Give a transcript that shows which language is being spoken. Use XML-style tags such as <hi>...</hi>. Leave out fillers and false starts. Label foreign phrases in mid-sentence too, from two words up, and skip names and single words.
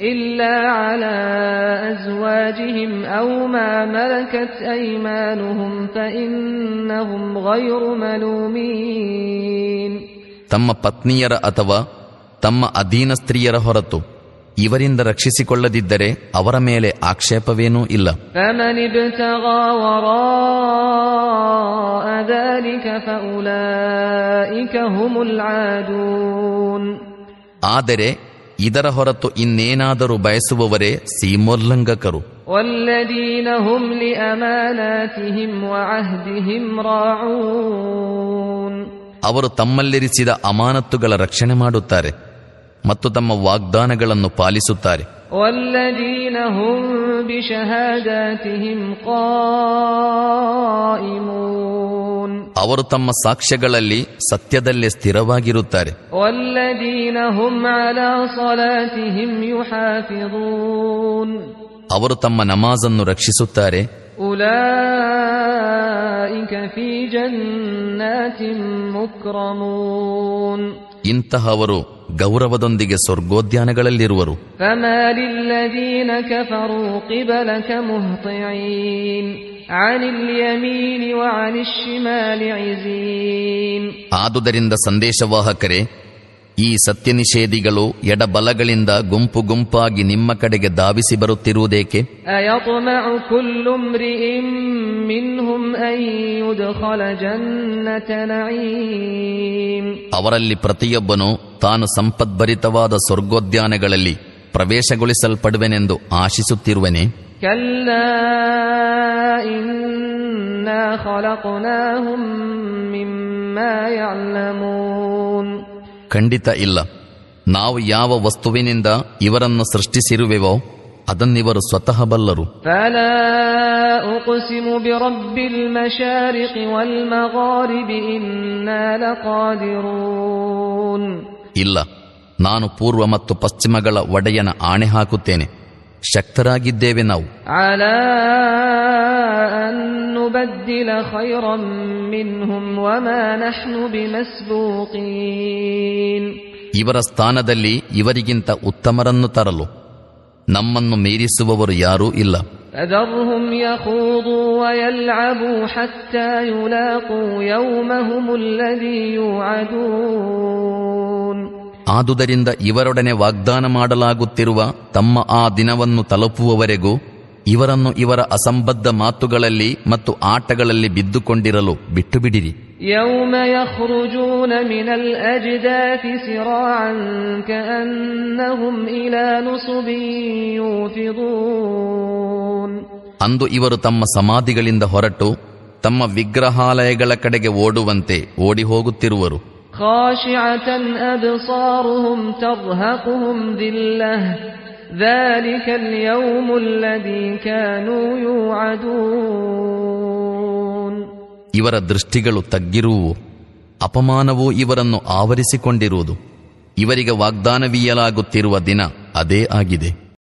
<kn>ತಮ್ಮ ಪತ್ನಿಯರ ಅಥವಾ ತಮ್ಮ ಅಧೀನ ಸ್ತ್ರೀಯರ ಹೊರತು ಇವರಿಂದ ರಕ್ಷಿಸಿಕೊಳ್ಳದಿದ್ದರೆ ಅವರ ಮೇಲೆ ಆಕ್ಷೇಪವೇನೂ ಇಲ್ಲ. ಆದರೆ ಇದರ ಹೊರತು ಇನ್ನೇನಾದರೂ ಬಯಸುವವರೇ ಸೀಮೋಲ್ಲಂಘಕರು.</kn> <ar>والذين هم لأماناتهم وعهدهم راعون</ar> <kn>ಅವರು ತಮ್ಮಲ್ಲಿರಿಸಿದ ಅಮಾನತ್ತುಗಳ ರಕ್ಷಣೆ ಮಾಡುತ್ತಾರೆ ಮತ್ತು ತಮ್ಮ ವಾಗ್ದಾನಗಳನ್ನು ಪಾಲಿಸುತ್ತಾರೆ.</kn> <ar>والذين هم بشهاداتهم قائمون</ar> <kn>ಅವರು ತಮ್ಮ ಸಾಕ್ಷ್ಯಗಳಲ್ಲಿ ಸತ್ಯದಲ್ಲೇ ಸ್ಥಿರವಾಗಿರುತ್ತಾರೆ.</kn> <ar>والذين هم على صلاتهم يحافظون</ar> <kn>ಅವರು ತಮ್ಮ ನಮಾಜನ್ನು ರಕ್ಷಿಸುತ್ತಾರೆ.</kn> <ar>أولئك في جنات مكرمون</ar> <kn>ಇಂತಹವರು ಗೌರವದೊಂದಿಗೆ ಸ್ವರ್ಗೋದ್ಯಾನಗಳಲ್ಲಿರುವರು.</kn> <ar>فما للذين كفروا قبلك مهطعين عن اليمين وعن الشمال عزين.</ar> <kn>ಆದುದರಿಂದ ಸಂದೇಶವಾಹಕರೇ, ಈ ಸತ್ಯ ನಿಷೇಧಿಗಳು ಎಡಬಲಗಳಿಂದ ಗುಂಪು ಗುಂಪಾಗಿ ನಿಮ್ಮ ಕಡೆಗೆ ಧಾವಿಸಿ ಬರುತ್ತಿರುವುದೇಕೆ?</kn> <ar>أيطمع كل امرئ منهم أن يدخل جنة نعيم.</ar> <kn>ಅವರಲ್ಲಿ ಪ್ರತಿಯೊಬ್ಬನು ತಾನು ಸಂಪದ್ಭರಿತವಾದ ಸ್ವರ್ಗೋದ್ಯಾನಗಳಲ್ಲಿ ಪ್ರವೇಶಗೊಳಿಸಲ್ಪಡುವೆನೆಂದು ಆಶಿಸುತ್ತಿರುವನೆ?</kn> <ar>كلا إنا خلقناهم مما يعلمون.</ar> <kn>ಖಂಡಿತ ಇಲ್ಲ. ನಾವು ಯಾವ ವಸ್ತುವಿನಿಂದ ಇವರನ್ನು ಸೃಷ್ಟಿಸಿರುವೆವೋ ಅದನ್ನಿವರು ಸ್ವತಃ ಬಲ್ಲರು.</kn> <ar>فلا أقسم برب المشارق والمغارب إنا لقادرون.</ar> <kn>ಇಲ್ಲ, ನಾನು ಪೂರ್ವ ಮತ್ತು ಪಶ್ಚಿಮಗಳ ಒಡೆಯನ ಆಣೆ ಹಾಕುತ್ತೇನೆ, ಶಕ್ತರಾಗಿದ್ದೇವೆ ನಾವು.</kn> <ar>على أن نبدل خيرا منهم وما نحن بمسبوقين.</ar> <kn>ಇವರ ಸ್ಥಾನದಲ್ಲಿ ಇವರಿಗಿಂತ ಉತ್ತಮರನ್ನು ತರಲು ನಮ್ಮನ್ನು ಮೀರಿಸುವವರು ಯಾರೂ ಇಲ್ಲ.</kn> <ar>فذرهم يخوضوا ويلعبوا حتى يلاقوا يومهم الذي يوعدون.</ar> <kn>ಆದುದರಿಂದ ಇವರೊಡನೆ ವಾಗ್ದಾನ ಮಾಡಲಾಗುತ್ತಿರುವ ತಮ್ಮ ಆ ದಿನವನ್ನು ತಲುಪುವವರೆಗೂ ಇವರನ್ನು ಇವರ ಅಸಂಬದ್ಧ ಮಾತುಗಳಲ್ಲಿ ಮತ್ತು ಆಟಗಳಲ್ಲಿ ಬಿದ್ದುಕೊಂಡಿರಲು ಬಿಟ್ಟು ಬಿಡಿರಿ.</kn> <ar>يوم يخرجون من الأجداث سراعا كأنهم إلى نصب يوفضون.</ar> <kn>ಅಂದು ಇವರು ತಮ್ಮ ಸಮಾಧಿಗಳಿಂದ ಹೊರಟು ತಮ್ಮ ವಿಗ್ರಹಾಲಯಗಳ ಕಡೆಗೆ ಓಡುವಂತೆ ಓಡಿ ಹೋಗುತ್ತಿರುವರು.</kn> <ar>خاشعة أبصارهم ترهقهم ذلة ذلك اليوم الذي كانوا يوعدون.</ar> <kn>ಇವರ ದೃಷ್ಟಿಗಳು ತಗ್ಗಿರುವು, ಅಪಮಾನವೂ ಇವರನ್ನು ಆವರಿಸಿಕೊಂಡಿರುವುದು. ಇವರಿಗೆ ವಾಗ್ದಾನವೀಯಲಾಗುತ್ತಿರುವ ದಿನ ಅದೇ ಆಗಿದೆ.</kn>